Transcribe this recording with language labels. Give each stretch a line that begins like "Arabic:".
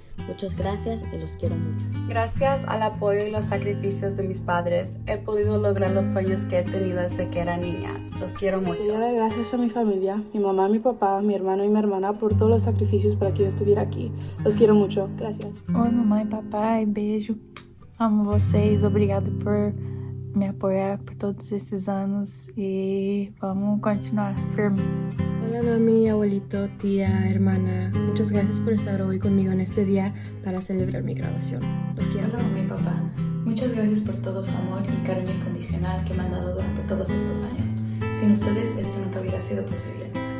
Spanish: Muchas gracias y los quiero mucho. Gracias al apoyo y los sacrificios de mis padres, he podido lograr los sueños que he tenido desde que era niña. Los quiero mucho. Quiero dar gracias a mi familia, mi mamá, mi papá, mi hermano y mi hermana por todos los sacrificios para que yo estuviera aqui. Los quiero mucho. Gracias.
Portuguese: Oi, mamãe e papai, beijo. Amo vocês, obrigado por me apoyar por todos esses anos e vamos continuar firme.
Spanish: Hola mami, abuelito, tía, hermana. Muchas gracias por estar hoy conmigo en este día para celebrar mi graduación. Los quiero. Hola mami y papá. Muchas gracias por todo su amor y cariño incondicional que me han dado durante todos estos años. Sin ustedes esto nunca hubiera sido posible.